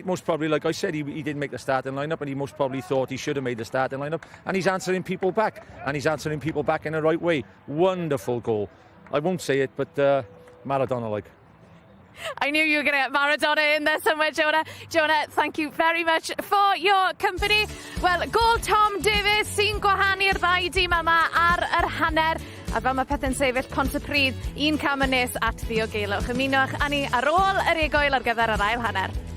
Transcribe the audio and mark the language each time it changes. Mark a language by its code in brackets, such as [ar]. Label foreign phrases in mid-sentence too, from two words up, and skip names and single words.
[en] Most probably, like I said, he didn't make the starting lineup, and he most probably thought he should have made the starting lineup, and he's answering people back, and he's answering people back in the right way. Wonderful goal. I won't say it, but Maradona-like. I knew you were going to get Maradona in there somewhere, Jonah. Jonah, thank you very much for your company. Well, [cy] gol Tom Davies sy'n gwahanu'r ddau dîm yma ar yr hanner. A fel mae pethau'n sefyll, Pontypridd, un cam yn nes at ddiogelwch. Ymunwch â ni ar ôl yr egoel ar gyfer yr ail hanner.